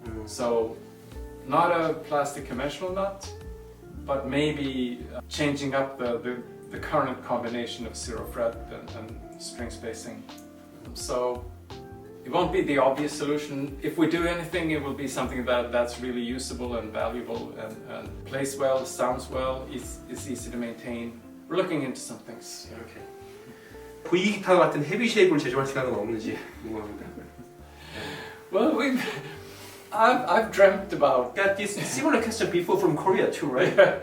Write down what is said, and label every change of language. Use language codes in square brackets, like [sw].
[en] So not a plastic conventional nut, but maybe changing up the current combination of 0 fret and string spacing. So it won't be the obvious solution. If we do anything, it will be something that's really usable and valuable and plays well, sounds well, is easy to maintain. We're looking into some things. [ko] 이렇게 V 기타 같은 헤비 쉐입을 제조할 생각은 없는지 궁금합니다. [en] Well, I've dreamt about. Got this similar question before from Korea too, right?